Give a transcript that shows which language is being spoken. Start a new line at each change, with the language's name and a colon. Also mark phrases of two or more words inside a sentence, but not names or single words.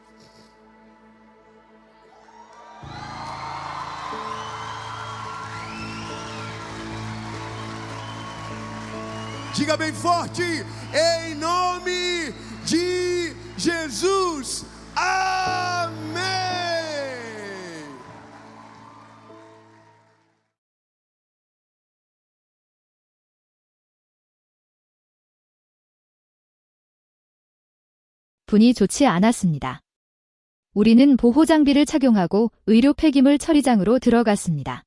Portuguese: Diga bem forte: em nome de Jesus. Amém.
Korean: 분이 좋지 않았습니다. 우리는 보호장비를 착용하고 의료 폐기물 처리장으로 들어갔습니다.